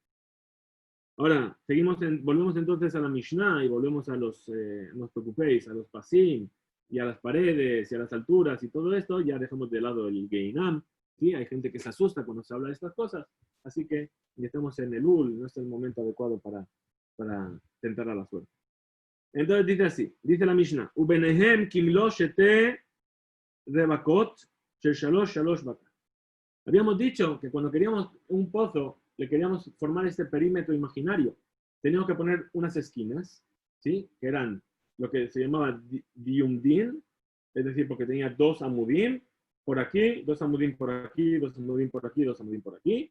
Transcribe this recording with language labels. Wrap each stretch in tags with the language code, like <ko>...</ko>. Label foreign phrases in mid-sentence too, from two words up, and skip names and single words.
<es>Ahora, volvemos entonces a la Mishnah y volvemos a no os preocupéis, a los pasim y a las paredes y a las alturas y todo esto. Ya dejamos de lado el Geinam, ¿sí? Hay gente que se asusta cuando se habla de estas cosas, así que ya estamos en el Ul, no es el momento adecuado para tentar a la suerte. Entonces dice así, dice la Mishnah,</es> <he>וביניהן כמלוא שתי רבקות של שלש שלש בקר.</he> <es>Habíamos dicho que cuando queríamos un pozo, le queríamos formar este perímetro imaginario, teníamos que poner unas esquinas, ¿sí? Que eran lo que se llamaba diumdin, es decir, porque tenía dos amudim por aquí, dos amudim por aquí, dos amudim por aquí, dos amudim por aquí.</es>